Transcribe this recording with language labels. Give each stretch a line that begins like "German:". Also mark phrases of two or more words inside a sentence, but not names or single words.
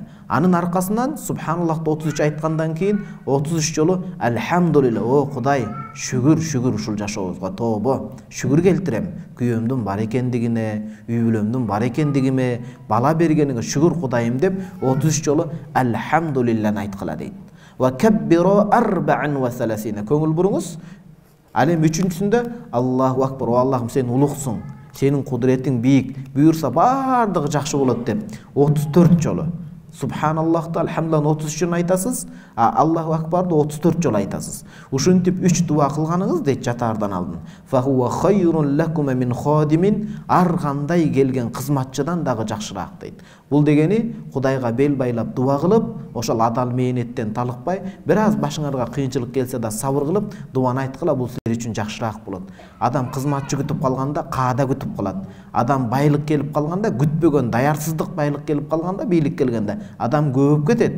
Kyrgyz: Анын аркасынан субханаллахты 33 айткандан кийин 33 жолу алхамдулилла, о Кудай, шүгүр ушул жашообузга тобо, шүгүр келтирем. Күйөөмдүн бар экендигине, үй бүлөмдүн бар экендигиме, бала бергениңе шүгүр Кудайым деп 33 жолу алхамдулилланы айткыла дейт.
Arabic: وكبروا أربعا وثلاثين.
Kyrgyz: Көңүл буруңуз. Ал эми үчүнчүсүндө
Arabic: الله أكبر,
Kyrgyz: о Аллахым сен улуксуң, сенин кудуретиң бийик, буйурса бардыгы жакшы болот деп 34 жолу. Субханаллахты, алхамдулиллахны 33 жолу айтасыз,
Arabic: الله أكبر
Kyrgyz: 34 жолу айтасыз. Ушинтип 3 дуа кылганыңыз дейт жатаардан алдын.
Arabic: فهو خير لكم من خادم,
Kyrgyz: ар кандай келген кызматчыдан дагы жакшыраак дейт. Бул дегени Кудайга бел байлап дуа кылып, ошол адал мээнеттен талыкпай, бир аз башыңарга кыйынчылык келсе да сабыр кылып, дуаны айткыла, бул силер үчүн жакшыраак болот. Адам кызматчы күтүп калганда каада күтүп калат. Адам байлык келип калганда, күтпөгөн даярсыздык байлык келип калганда, бийлик келгенде адам көп кетет.